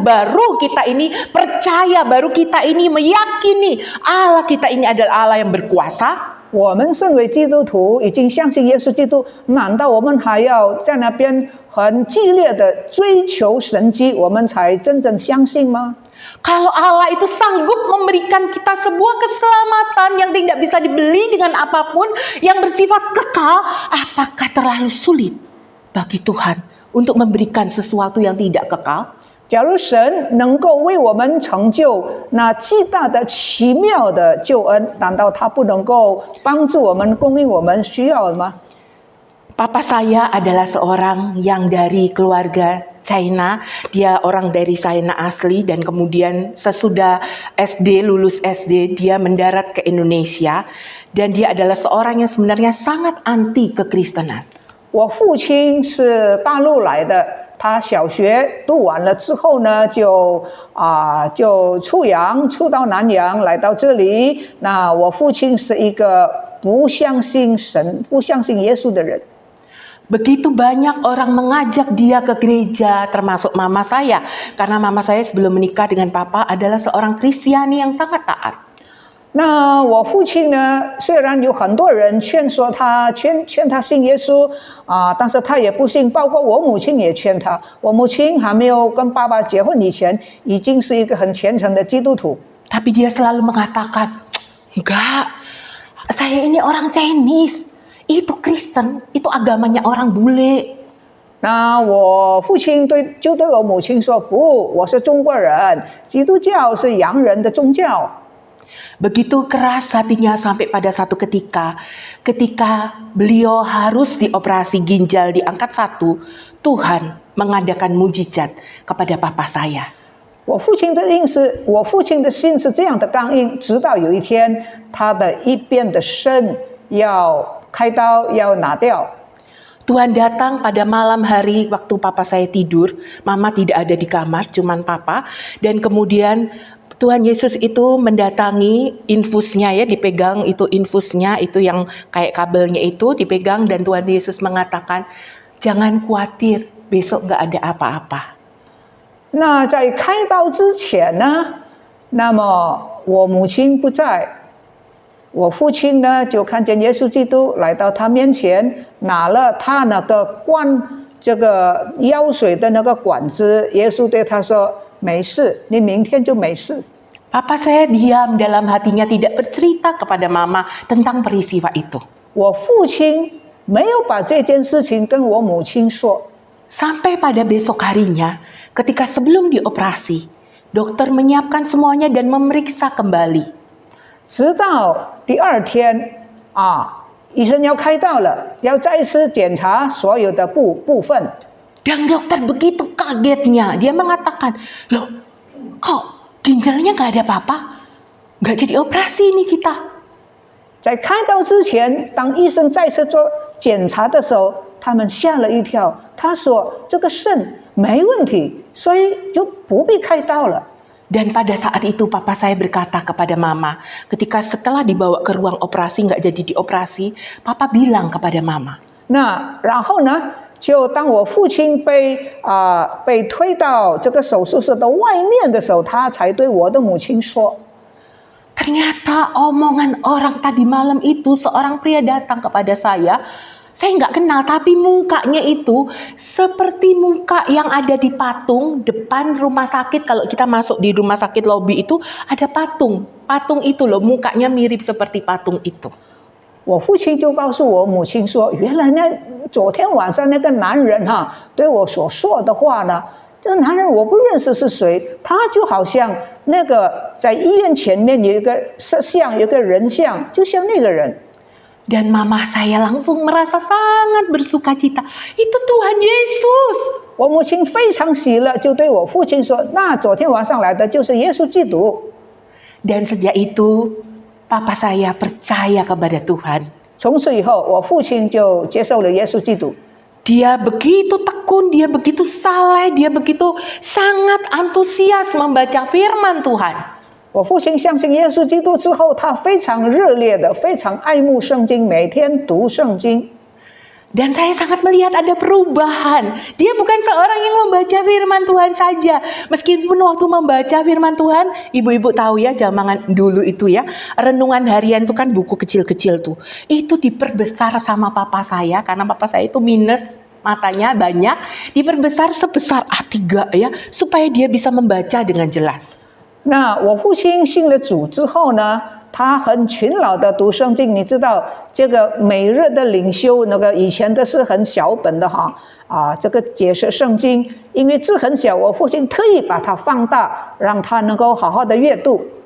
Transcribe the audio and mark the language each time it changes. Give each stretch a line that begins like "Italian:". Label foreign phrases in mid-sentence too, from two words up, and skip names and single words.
Indonesian: Baru kita ini percaya, baru kita ini meyakini Allah kita ini adalah Allah yang berkuasa.
Chinese: 我们身为基督徒，已经相信耶稣基督，难道我们还要在那边很激烈的追求神迹，我们才真正相信吗？
Indonesian: Kalau Allah itu sanggup memberikan kita sebuah keselamatan yang tidak bisa dibeli dengan apapun, yang bersifat kekal, apakah terlalu sulit bagi Tuhan untuk memberikan sesuatu yang tidak kekal?
Chinese: 假如神能够为我们成就那极大的奇妙的救恩，难道他不能够帮助我们供应我们需要的吗？
Indonesian: Papa saya adalah seorang yang dari keluarga China. Dia orang dari China asli dan kemudian sesudah SD, lulus SD, dia mendarat ke Indonesia. Dan dia adalah seorang yang sebenarnya sangat anti kekristenan.
Chinese: 我父亲是大陆来的，他小学读完了之后呢，就出洋，出到南洋来到这里。那我父亲是一个不相信神、不相信耶稣的人。
Indonesian: Begitu banyak orang mengajak dia ke gereja, termasuk mama saya. Karena mama saya sebelum menikah dengan papa adalah seorang Kristiani yang sangat taat.
Chinese: 那我父亲呢，虽然有很多人劝说他，劝他信耶稣但是他也不信，包括我母亲也劝他。我母亲还没有跟爸爸结婚以前，已经是一个很虔诚的基督徒。
Indonesian: Tapi dia selalu mengatakan, enggak, saya ini orang Chinese. Itu Kristen, itu agamanya orang bule.
Chinese: 那我父亲就对我母亲说：“不，我是中国人，基督教是洋人的宗教。”
Indonesian: Begitu keras hatinya sampai pada satu ketika beliau harus dioperasi ginjal di angkat 1, Tuhan mengadakan mujizat kepada papa saya.
Chinese: 我父亲的心是这样的刚硬，直到有一天，他的一边的肾要开刀要拿掉。
Indonesian: Tuhan datang pada malam hari waktu papa saya tidur, mama tidak ada di kamar, cuman papa. Dan kemudian Tuhan Yesus itu mendatangi infusnya ya, dipegang itu infusnya, itu yang kayak kabelnya itu dipegang dan Tuhan Yesus mengatakan, jangan khawatir, besok nggak ada apa-apa.
Chinese: 那在开刀之前呢，那么我母亲不在，我父亲呢就看见耶稣基督来到他面前，拿了他那个灌这个药水的那个管子，耶稣对他说：“没事，你明天就没事。”
Indonesian: Papa saya diam dalam hatinya, tidak bercerita kepada mama tentang peristiwa itu.
Chinese: 我父亲没有把这件事情跟我母亲说。
Indonesian: Sampai pada besok harinya, ketika sebelum dioperasi, dokter menyiapkan semuanya dan memeriksa kembali.
Chinese: 直到第二天医生要开刀了，要再次检查所有的部分。
Indonesian: Dan dokter begitu kagetnya, dia mengatakan, loh kok ginjalnya nggak ada apa-apa? Nggak jadi operasi ini kita.
Chinese: 在开刀之前，当医生再次做检查的时候，他们吓了一跳。他说：“这个肾没问题，所以就不必开刀了。”
Indonesian: Dan pada saat itu papa saya berkata kepada mama, ketika setelah dibawa ke ruang operasi nggak jadi dioperasi, papa bilang kepada mama.
Chinese: 那然后呢？就当我父亲被推到这个手术室的外面的时候，他才对我的母亲说
Indonesian: Ternyata omongan orang tadi malam itu seorang pria datang kepada saya nggak kenal tapi mukanya itu seperti muka yang ada di patung depan rumah sakit. Kalau kita masuk di rumah sakit lobi itu ada patung itu loh, mukanya mirip seperti patung itu.
Chinese: 我父亲就告诉我母亲说，原来昨天晚上那个男人对我所说的话呢，这个男人我不认识是谁，他就好像那个在医院前面有一个摄像，有一个人像，就像那个人。
Indonesian: Dan mama saya langsung merasa sangat bersukacita. Itu Tuhan Yesus.
Chinese: 我母亲非常喜乐，就对我父亲说：“那昨天晚上来的就是耶稣基督。”
Indonesian: Dan sejak itu, papa saya percaya kepada Tuhan.
Chinese: 从此以后，我父亲就接受了耶稣基督。
Indonesian: Dia begitu tekun, dia begitu saleh, dia begitu sangat antusias membaca firman Tuhan.
Chinese: 我父亲相信耶稣基督之后，他非常热烈的、非常爱慕圣经，每天读圣经。
Indonesian: Dan saya sangat melihat ada perubahan. Dia bukan seorang yang membaca firman Tuhan saja. Meskipun waktu membaca firman Tuhan, ibu-ibu tahu ya, zaman dulu itu ya, renungan harian itu kan buku kecil-kecil tuh. Itu diperbesar sama papa saya, karena papa saya itu minus matanya banyak, diperbesar sebesar A3 ya, supaya dia bisa membaca dengan jelas.
Chinese: 那我父亲信了主之后呢，他很勤劳的读圣经。你知道这个每日的灵修，那个以前的是很小本的这个解释圣经，因为字很小，我父亲特意把它放大，让他能够好好的阅读。